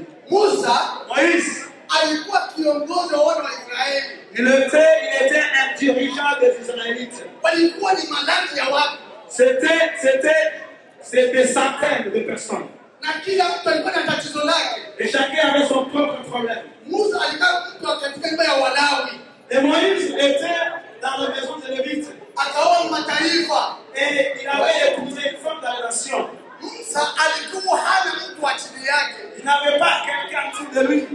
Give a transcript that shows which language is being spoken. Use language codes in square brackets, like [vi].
[sw] Musa alikuwa kiongozi wa wana wa Israeli. [fr] Il était un dirigeant des Israélites. [sw] Walikuwa ni malaki ya watu. [fr] C'était des centaines de personnes. [sw] Na kila mtu alikuwa na tatizo lake. [fr] Et chacun avait son propre problème. [sw] Musa alikuwa mtu katika nyumba ya Walawi. [fr] Et Moïse était dans la maison de Lévite. [sw] Akaoa mataifa. [fr] Et il avait épousé une femme dans la nation. [sw] Musa alikuwa hana mtu wa chini yake. [fr] Il n'avait pas quelqu'un en dessous de lui.